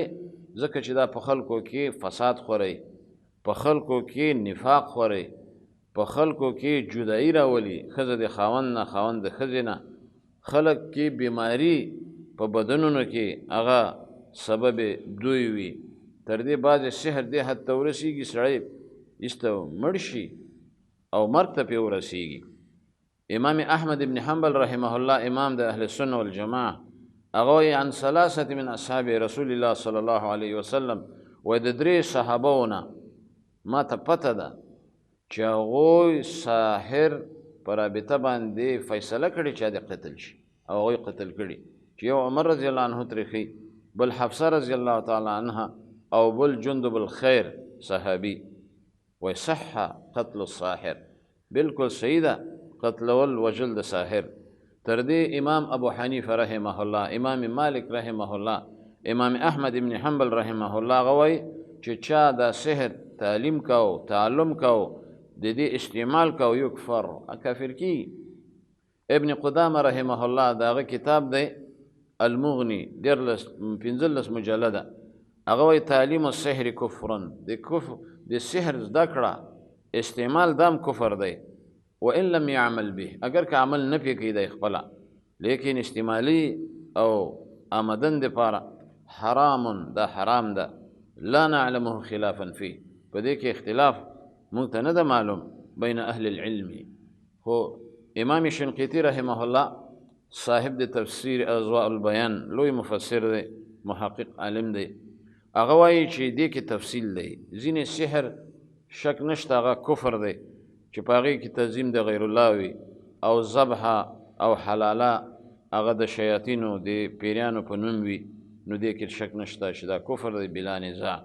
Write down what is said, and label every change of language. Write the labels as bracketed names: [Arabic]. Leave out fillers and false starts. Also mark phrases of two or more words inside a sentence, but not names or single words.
[Pashto] ځکه چې دا په خلکو کې فساد خوری، په خلکو کې نفاق خوری، په خلکو کې جدایي راولي، ښځه د خاوند نه، خاوند د ښځې نه، خلک کې بیماري په بدنونو کې هغه سبب دوی وي. تر دې بعضې سحر دې حد ته ورسېږي سړی ایسته مړ شي او مرګ ته پرې ورسېږي. امام احمد ابن حنبل [Arabic] رحمه الله، [Pashto] امام د [Arabic] اهل سنه والجماعه، [Pashto] هغه وایي [Arabic] عن 3 من اصحاب رسول الله صلی الله علیه وسلم، [Pashto] وایي د 3 صحابو نه ما ته پته ده چې هغوی ساحر په رابطه باندې فیصله کړې چې د قتل شي، او هغوی قتل کړي، چې یو عمر [Arabic] رضی الله عنه [Pashto] ترې، بل حفصه [Arabic] رضی الله تعالی عنها، [Pashto] او بل جندب الخیر صحابي. [Arabic] وایي صح قتل الساحر، [Pashto] بالکل صحیح ده قتلول وژل د ساحر. تر دې امام ابو حنیفه [Arabic] رحمه الله، [Pashto] امام مالک [Arabic] رحمه الله، [Pashto] امام احمد ابن حنبل [Arabic] رحمه الله، [Pashto] هغه وایي چې چا دا سحر تعلیم کو، تعلم کو، د دې استعمال کو، یکفر، کافر کی. ابن قدامه [Arabic] رحمه الله، [Pashto] داغه کتاب دی المغنی، 15 مجلده، هغه وایي [Arabic] تعلیم السحر کفرن، [Pashto] د سحر زده کړه استعمال دام کفر دی. [Arabic] وان لم يعمل به، [Pashto] اگر که عمل نه پې کوي دی خپله، لیکن استعمالي او آمدن دپاره حرام، دا حرام ده. [Arabic] لا نعلمه خلافا فيه، [Pashto] په دې کې اختلاف مونږ ته نه ده معلوم [Arabic] بین اهل العلم. [Pashto] خو امام شنقیطي [Arabic] رحمه الله، [Pashto] صاحب د تفسیر اضواء البیان، لوی مفسر دی، محقق عالم دی، هغه وایي چې دې کې تفصیل دی. ځینې سحر شک نشته هغه کفر دی، چې په هغې کې تعظیم د [Arabic] غیر الله [Pashto] وي، او ذبحه او حلاله هغه د شیاطینو د پیریانو په نوم وي، نو دې کې شک نشته چې دا کفر دی [Arabic] بلا نزاع.